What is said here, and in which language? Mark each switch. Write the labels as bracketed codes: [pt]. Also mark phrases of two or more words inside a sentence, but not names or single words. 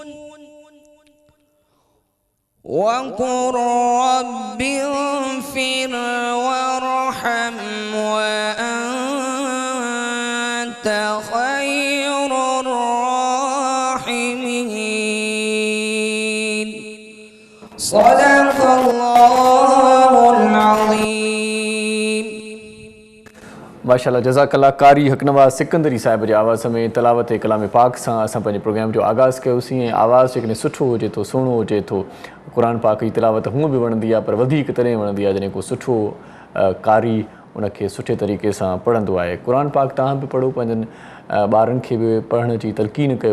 [ar] وقل رب اغفر وارحم وأنت خير الراحمين. صدق الله العظيم. ما شاء الله جزاك الله. [sd] कारी हकनवाज़ सिकंदरी साहिब जे आवाज़ में तलावत कलाम पाक सां असां पंहिंजे प्रोग्राम जो आगाज़ कयोसीं. ऐं आवाज़ जेकॾहिं सुठो हुजे थो, सुहिणो हुजे थो, क़ुर पाक जी तिलावत हूअं बि वणंदी आहे, पर वधीक तॾहिं वणंदी आहे जॾहिं को सुठो कारी उनखे सुठे तरीक़े सां पढ़ंदो आहे. क़ुर पाक तव्हां बि पढ़ो, पंहिंजनि ॿारनि खे बि पढ़ण जी तलक़ीन कयो.